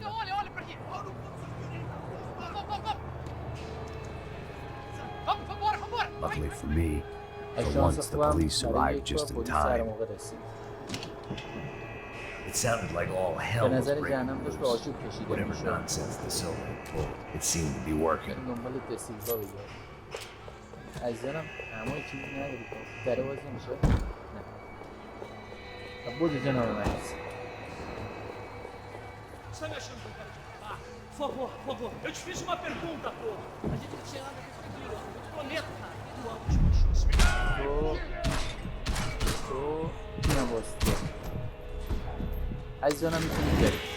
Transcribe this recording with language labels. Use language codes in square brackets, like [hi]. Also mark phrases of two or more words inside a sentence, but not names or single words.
[en] Luckily for me, for once the police arrived just in time. It sounded like all hell was breaking loose. Whatever nonsense the Silver pulled, it seemed to be working. [fa] عزیزانم همه چیزی نداری که دره باز نمیشه؟ نه بودی جناب مکس. [pt] Por favor, eu te fiz uma pergunta, pô. A gente não tinha nada a ver com aquilo, eu te prometo, cara. Tu ama os cachorros. [fa] اینم باسته عزیزانم میتونید برید.